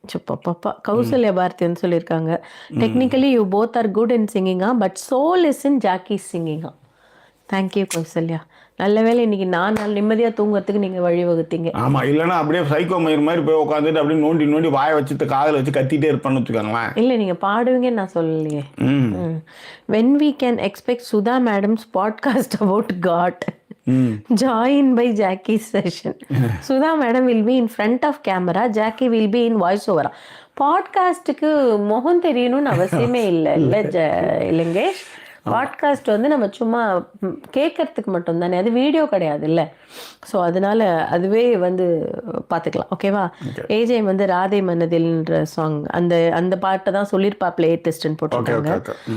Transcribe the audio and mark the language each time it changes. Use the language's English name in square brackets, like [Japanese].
[Tamil] பாப்பா கௌசல்யா பாரதி வந்து சொல்லியிருக்காங்க, [English] Technically you both are good in சிங்கிங்கா but soul is in Jackie சிங்கிங்கா. Thank you Kausalya. [Tamil] நல்ல வேலை இன்னைக்கு நான் நிம்மதியா தூங்குறதுக்கு நீங்க வழிவகுத்தீங்க. ஆமா, இல்லைன்னா அப்படியே சைக்கோ மயிர் மாதிரி போய் உட்காந்துட்டு அப்படியே நோண்டி நோண்டி வாயை வச்சுட்டு காதில் வச்சு கத்திட்டே இருப்பான்னு வச்சுக்கோங்களேன். இல்லை, நீங்க பாடுவீங்கன்னு நான் சொல்லலையே. [English] when we can expect Sudha madam's podcast about God join by Jackie's session. Sudha madam will be in front of camera, Jackie will be in voice over. [Tamil] பாட்காஸ்ட்டுக்கு முகம் தெரியணும்னு அவசியமே இல்லை இல்லைங்கேஷ். பாட்காஸ்ட் வந்து நம்ம சும்மா கேட்கறதுக்கு மட்டும் தானே, அது வீடியோ கிடையாது இல்லை. ஸோ அதனால அதுவே வந்து பார்த்துக்கலாம். ஓகேவா. ஏஜே வந்து ராதே மனதில்ன்ற சாங் அந்த பாட்டை தான் சொல்லியிருப்பா பிளே டெஸ்ட்னு போட்டிருக்காங்க.